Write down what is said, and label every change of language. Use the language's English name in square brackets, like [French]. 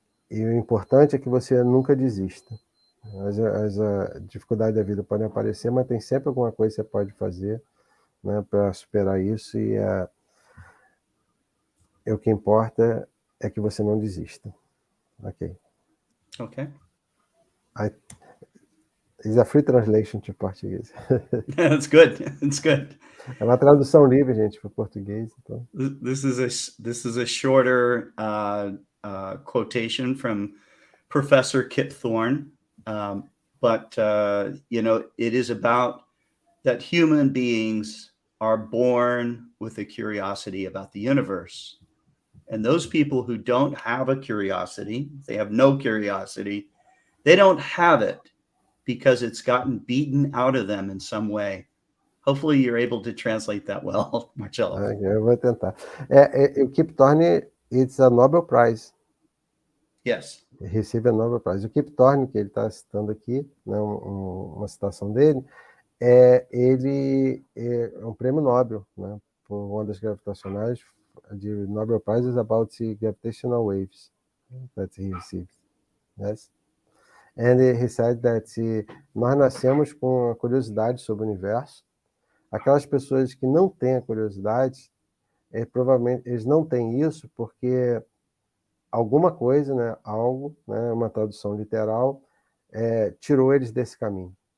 [Portuguese] E o importante é que você nunca desista. As dificuldades da vida podem aparecer, mas tem sempre alguma coisa que você pode fazer, né, para superar isso, e o que importa é que você não desista. Ok. Okay. [English] It's a free translation to português. That's good. That's good. [Portuguese] É uma tradução livre, gente, para português. Então. [English] This is a shorter quotation from Professor Kip Thorne, but it is about that human beings are born with a curiosity about the universe, and those people who don't have a curiosity, they have no curiosity, they don't have it because it's gotten beaten out of them in some way. Hopefully you're able to translate that well, Marcello. [Portuguese] Eu vou tentar. [English] O Kip Thorne, it's a Nobel Prize. Yes. [Portuguese] Recebe a Nobel Prize. O Kip Thorne, que ele está citando aqui, né, uma citação dele, ele é um prêmio Nobel, né, por ondas gravitacionais. [English] The Nobel Prize is about the gravitational waves that he received. Yes? And he said that [Portuguese] nós nascemos com a curiosidade sobre o universo. Aquelas pessoas que não têm a curiosidade, provavelmente eles não têm isso porque alguma coisa, né, algo, né, uma tradução literal, tirou eles desse caminho.